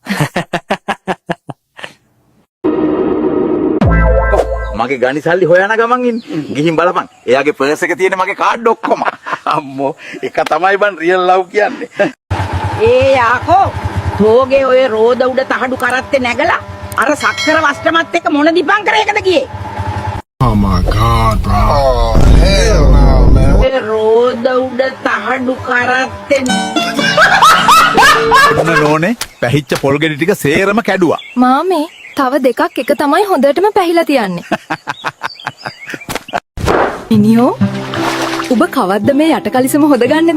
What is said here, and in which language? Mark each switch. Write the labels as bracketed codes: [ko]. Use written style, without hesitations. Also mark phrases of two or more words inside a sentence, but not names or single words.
[si] මගේ ගණි සල්ලි හොයන ගමන් ඉන්නේ. ගිහින් බලපන්. එයාගේ පර්ස් එකේ තියෙන මගේ කාඩ් ඔක්කොම. අම්මෝ එක තමයි බන් [en] real love [si] කියන්නේ. ඒ යාකෝ තෝගේ ඔය රෝද උඩ තහඩු කරත්තේ නැගලා අර සක්කර වස්ත්‍රමත් එක්ක මොන දීපංකරයකද ගියේ? [en] Oh my God, bro. Oh, hell no, man. [si] ඔය රෝද උඩ තහඩු කරත්තේ ඔන්න නෝනේ පැහිච්ච පොල් ගෙඩි ටික සේරම කැඩුවා. මාමේ තව දෙකක් එක තමයි හොඳටම පැහිලා තියන්නේ. මිනිහෝ ඔබ කවද්ද මේ යට කලිසම හොදගන්නේද?